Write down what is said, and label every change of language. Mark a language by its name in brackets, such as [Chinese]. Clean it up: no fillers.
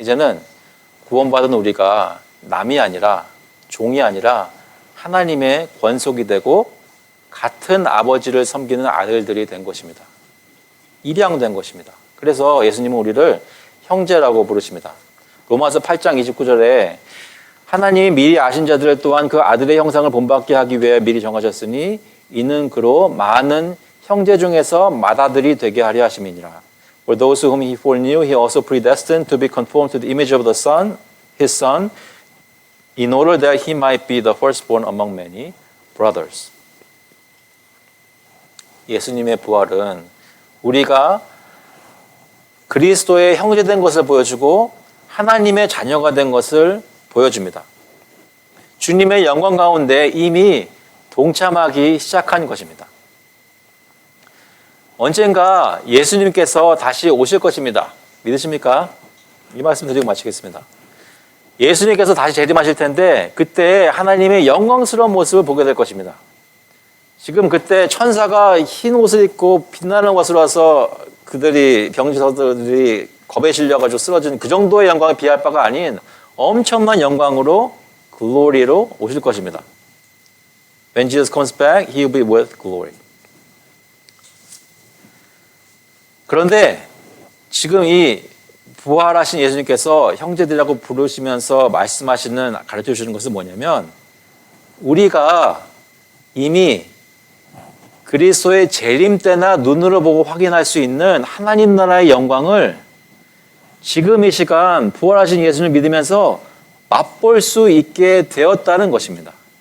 [Korean] 이제는 구원받은 우리가 남이 아니라 종이 아니라 하나님의 권속이 되고 같은 아버지를 섬기는 아들들이 된 것입니다. 입양된 것입니다. 그래서 예수님은 우리를 형제라고 부르십니다. 로마서 8장 29절에 하나님이 미리 아신 자들을 또한 그 아들의 형상을 본받게 하기 위해 미리 정하셨으니 이는 그로 많은 형제 중에서 맏아들이 되게 하려 하심이니라. [English] For those whom he foreknew, he also predestined to be conformed to the image of the Son, his Son, in order that he might be the firstborn among many brothers. [Korean] 예수님의 부활은 우리가 그리스도의 형제된 것을 보여주고 하나님의 자녀가 된 것을 보여줍니다. 주님의 영광 가운데 이미 동참하기 시작한 것입니다. 언젠가 예수님께서 다시 오실 것입니다. 믿으십니까? 이 말씀 드리고 마치겠습니다. 예수님께서 다시 재림하실 텐데 그때 하나님의 영광스러운 모습을 보게 될 것입니다. 지금 그때 천사가 흰 옷을 입고 빛나는 것으로 와서 그들이 병지서들이 겁에 실려가지고 쓰러지는 그 정도의 영광에 비할 바가 아닌 엄청난 영광으로 글로리로 오실 것입니다. [English] When Jesus comes back, he will be with glory. [Korean] 그런데 지금 이 부활하신 예수님께서 형제들이라고 부르시면서 말씀하시는 가르쳐 주시는 것은 뭐냐면 우리가 이미 그리스도의 재림 때나 눈으로 보고 확인할 수 있는 하나님 나라의 영광을 지금 이 시간 부활하신 예수님을 믿으면서 맛볼 수 있게 되었다는 것입니다.